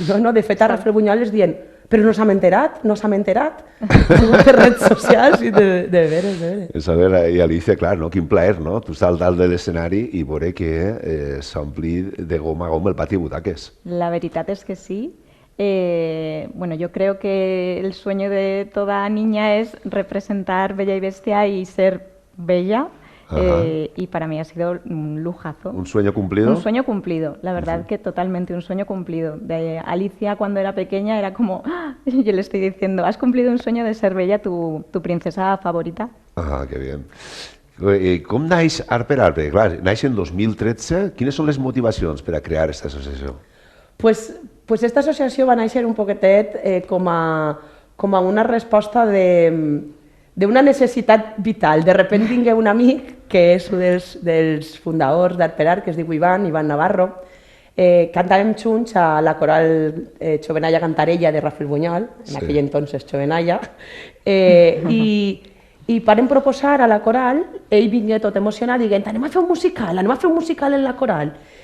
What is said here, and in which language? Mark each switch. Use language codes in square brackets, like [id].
[ca] No, de fet a Rafelbunyol es diuen però no s'ha enterat, no s'ha enterat. De redes socials i de veres, de veres. A veure, i Alicia, clar, quin plaer, no? Tu estàs dalt de l'escenari i veure que s'ha omplit de gom a gom el pati de butaques. La veritat és que sí. [es] Bueno, yo creo que el sueño de toda niña es representar Bella y Bestia y ser bella. Y para mí ha sido un lujazo. ¿Un sueño cumplido? Un sueño cumplido, la verdad que totalmente un sueño cumplido. De Alicia cuando era pequeña era como, yo le estoy diciendo, has cumplido un sueño de ser Bella, tu princesa favorita. Que bien. [ca] Com naix Art per Art? Clar, naix en 2013. Quines són les motivacions per a crear aquesta associació? [es] Pues esta [ca] associació va néixer un poquetet com a una resposta d'una necessitat vital. [es] De repente [ca] tingué un amic, que és un dels fundadors d'Art per Art, que es diu Ivan Navarro, cantàvem junts a la coral Xovenalla Cantarella de Rafelbunyol, en aquell entonces Xovenalla, i vàrem proposar a la coral, ell vingué tot emocionat dient anem a fer un musical en la coral.